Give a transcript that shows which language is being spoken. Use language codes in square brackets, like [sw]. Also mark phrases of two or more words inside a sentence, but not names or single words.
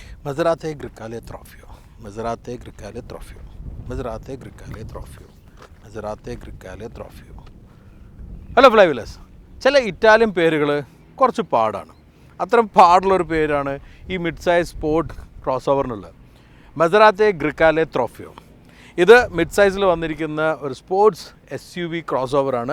[ml] Maserati Grecale Trofeo, Maserati Grecale Trofeo, Maserati Grecale Trofeo, Maserati Grecale Trofeo. ഹലോ ഫ്ലൈവിലേഴ്സ്, ചില ഇറ്റാലിയൻ പേരുകൾ കുറച്ച് പാടാണ്. അത്തരം പാടുള്ളൊരു പേരാണ് ഈ [en] mid size sport cross [ml] ഓവറിനുള്ളത്. മസറാത്തി ഗ്രിക്കാലെ ട്രോഫിയോ. ഇത് മിഡ് സൈസിൽ വന്നിരിക്കുന്ന ഒരു [en] sports SUV cross [ml] ഓവറാണ്.